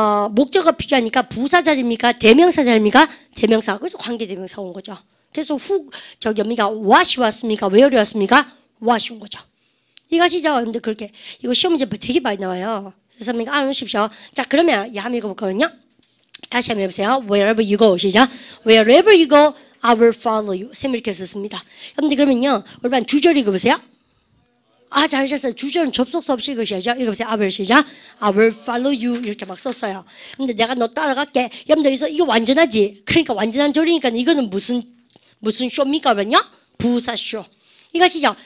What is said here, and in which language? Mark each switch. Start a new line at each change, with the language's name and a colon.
Korean: 목적어가 필요하니까 부사절입니까? 대명사절입니까? 대명사. 그래서 관계대명사 온 거죠. 그래서 what이 왔습니까? where이 왔습니까? what이 온 거죠. 이해가시죠? 여러분들 그렇게. 이거 시험 문제 되게 많이 나와요. 그래서 알아놓으십시오. 자, 그러면 한번 읽어볼거든요. 다시 한번 해보세요.
English: Wherever you go.
Korean: 시작.
English: Wherever you go, I will follow you.
Korean: 쌤 이렇게 썼습니다. 여러분들 그러면요. 우리 주절 읽어보세요. 잘하셨어요. 주절은 접속사 없이 읽으셔야죠. 읽어보세요. I will 시작.
English: I will follow you.
Korean: 이렇게 막 썼어요. 근데 내가 너 따라갈게. 여러분들 여기서 이거 완전하지? 그러니까 완전한 절이니까 이거는 무슨 쇼입니까? 그러면요? 부사쇼. 이것이죠.